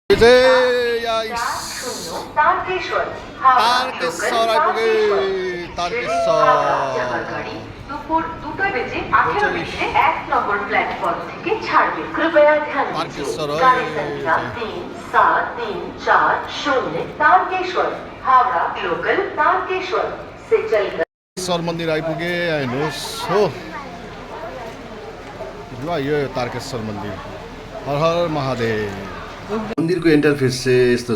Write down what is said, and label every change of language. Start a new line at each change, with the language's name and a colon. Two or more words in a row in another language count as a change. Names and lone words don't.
Nepali: चाहिँ तारकेश्वर आइपुगे तारकेश्वर
Bangla: দুপুর 2টা বেজে 18 মিনিটে 1 নম্বর প্ল্যাটফর্ম থেকে ছাড়বে
Hindi: कृपया ध्यान तारकेश्वर गाड़ी संख्या 3740 तारकेश्वर हावड़ा लोकल तारकेश्वर से चलकर
Nepali: तारकेश्वर मन्दिर आइपुगे हेर्नुहोस् हो ल यो तारकेश्वर मन्दिर हर हर महादेव मन्दिरको इन्टरफेस चाहिँ यस्तो